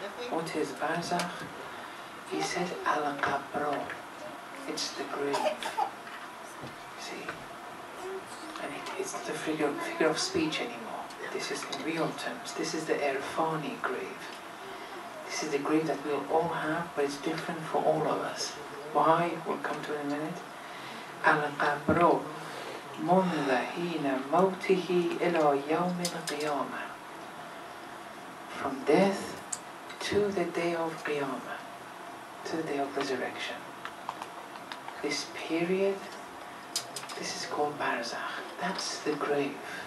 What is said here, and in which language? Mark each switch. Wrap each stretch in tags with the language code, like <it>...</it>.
<en>What is Barzakh? He said, Al-Qabro. It's the grave. See? And it's not a figure of speech anymore. This is in real terms. This is the Irfani grave. This is the grave that we'll all have, but it's different for all of us. Why? We'll come to it in a minute.</en> <ar>Al-Qabro. منذ حين موته إلى يوم القيامة.</ar> <en>From death to the day of Qiyamah, to the day of resurrection. This period, this is called Barzakh. That's the grave.</en>